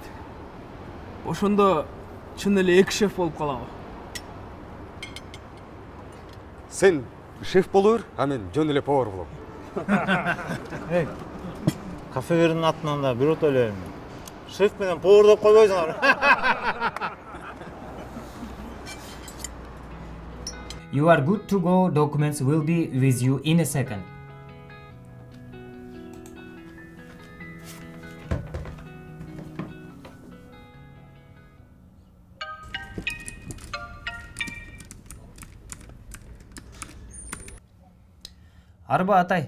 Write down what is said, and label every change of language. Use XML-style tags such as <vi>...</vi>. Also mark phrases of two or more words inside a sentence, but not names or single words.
<ky>Ошондо чын эле эки шеф болуп калабы. Сен шеф боло бер, а мен жөн эле повар болом. Кафелердин атынан да бирөө төлөйм. Шеф менен повар деп койбойсуңар.</ky> <en>You are good to go. Documents will be with you in a second.</en> <ky>Арба атай.</ky>